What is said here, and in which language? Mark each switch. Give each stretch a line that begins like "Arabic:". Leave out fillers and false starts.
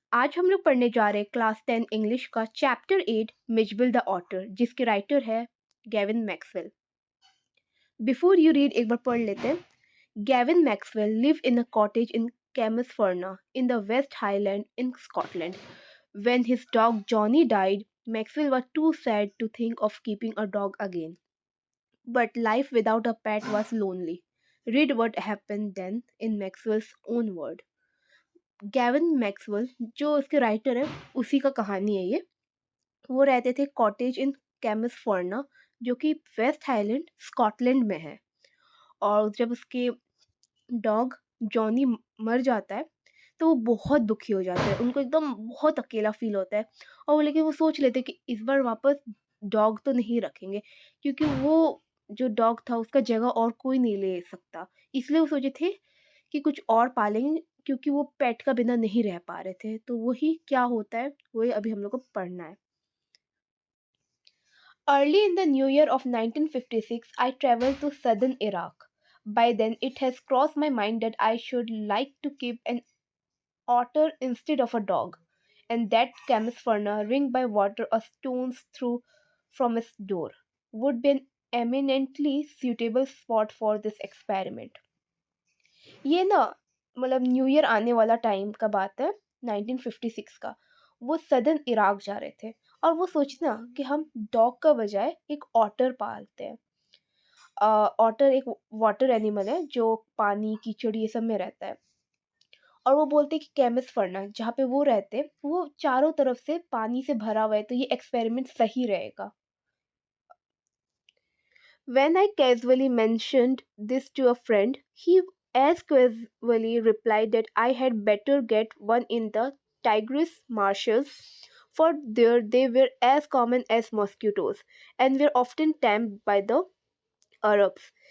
Hindi: आज हम लोग पढ़ने जा रहे हैं क्लास 10 इंग्लिश का चैप्टर 8 मिजबिल द ऑटर, जिसके राइटर है Gavin Maxwell.
English: before you read
Hindi: एक बार पढ़ लेते हैं।
English: Gavin Maxwell live in a cottage in Camusfearna in the West Highland in Scotland. When his dog Johnny died, Maxwell was too sad to think of keeping a dog again. But life without a pet was lonely. Read what happened then in Maxwell's own word.
Hindi: Gavin Maxwell जो इसके writer है उसी का कहानी है ये। वो रहते थे कॉटेज इन कैमसफोर्ना, जो कि वेस्ट हाईलैंड स्कॉटलैंड में है। और जब उसके डॉग जॉनी मर जाता है तो वो बहुत दुखी हो जाते हैं, उनको एकदम बहुत अकेला फील होता है। और वो लेकिन वो सोच लेते हैं कि इस बार वापस डॉग तो नहीं रखेंगे, क्योंकि वो जो डॉग था उसका जगह और कोई नहीं ले सकता। इसलिए वो सोचे थे कि कुछ और पालेंगे, क्योंकि वो पेट का बिना नहीं रह पा रहे थे। तो वही क्या होता है वही अभी हम लोग को पढ़ना है।
English: Early in the new year of 1956, I traveled to southern Iraq. By then, it has crossed my mind that I should like to keep an otter instead of a dog, and that Campsfurna, ringed by water a stone's throw from its door, would be an eminently suitable spot for this experiment.
Hindi: ये ना मतलब new year आने वाला time का बात है, 1956 का। वो सदर्न इराक जा रहे थे और वो सोचे ना कि हम डॉग का बजाय एक ऑटर पालते हैं। ऑटर एक वाटर एनिमल है जो पानी कीचड़ ये सब में रहता है। और वो बोलते हैं कि केमिस्ट फरना जहाँ पे वो रहते वो चारों तरफ से पानी से भरा हुआ है, तो ये एक्सपेरिमेंट सही रहेगा।
English: When I casually mentioned this to a friend, he as casually replied that I had better get one in the Tigris marshes, for there they were as common as mosquitoes and were often tamed by the Arabs.